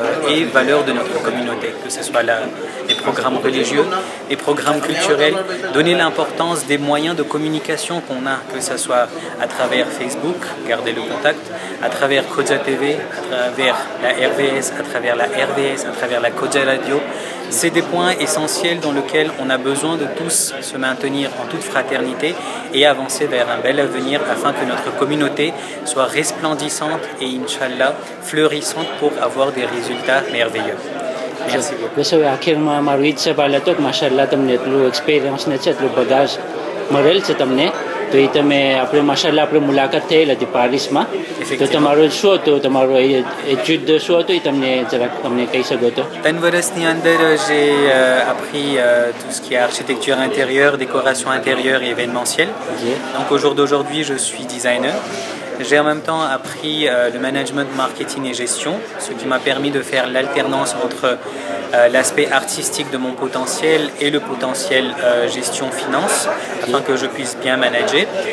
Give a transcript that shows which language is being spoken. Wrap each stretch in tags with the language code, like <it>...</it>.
<fr>et valeur de notre communauté, que ce soit les programmes religieux, les programmes culturels, donner l'importance des moyens de communication qu'on a, que ce soit à travers Facebook, garder le contact, à travers Kodja TV, à travers la RVS, à travers la RVS, à travers la Kodja Radio. C'est des points essentiels dans lesquels on a besoin de tous se maintenir en toute fraternité et avancer vers un bel avenir afin que notre communauté soit resplendissante et Inch'Allah fleurissante pour avoir des résultats merveilleux. Merci beaucoup.</fr> <gu>બસ હવે આખીરમાં મારું ઈજ સવાલ હતો કે માશાલ્લાહ તમને એટલું experience ને છે એટલું બગાજ મળેલ છે તમને તો એ તમે આપણે માશાલ્લાહ આપણે મુલાકાત થયેલ હતી પારિસમાં તો તમારું શું હતું તમારું એટ્યુડ શું હતું એ તમને જરાક તમને કહી શકો તો 3 વર્ષની અંદર</gu> <fr>j'ai appris tout ce qui est architecture intérieure, décoration intérieure et événementielle. Donc au jour d'aujourd'hui je suis designer. J'ai en même temps appris le management, marketing et gestion, ce qui m'a permis de faire l'alternance entre l'aspect artistique de mon potentiel et le potentiel gestion-finance, afin que je puisse bien manager.</fr>